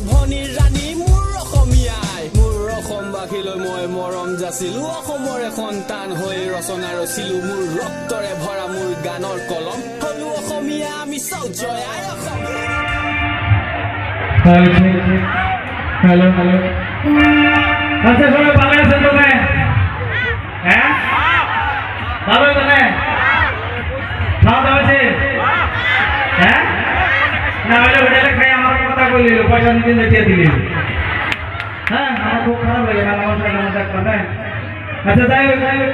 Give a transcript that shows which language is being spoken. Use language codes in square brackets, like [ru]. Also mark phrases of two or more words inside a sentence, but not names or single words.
[as] পানীৰ ৰাণী মোৰ অসমীয়াই মোৰ অসমবাসীলৈ মই মৰম যাচিলো অসমৰে সন্তান হৈ ৰচনা ৰচিলো মোৰ ৰক্তৰে ভৰা মোৰ গানৰ কলম হলো অসমীয়া আমি চব জয় আই অসম [bn] হ্যালো হ্যালো আচ্ছা সবাই ভালো আছেন তো হ্যাঁ ভালো তো খাওয়া দাওয়া হয়েছে হ্যাঁ না হলে হোটেলে খাই আমার কথা বললিল পয়সা দিন দিয়ে দিলি হ্যাঁ আমার খুব খারাপ লাগে না নমস্কার আচ্ছা যাই হোক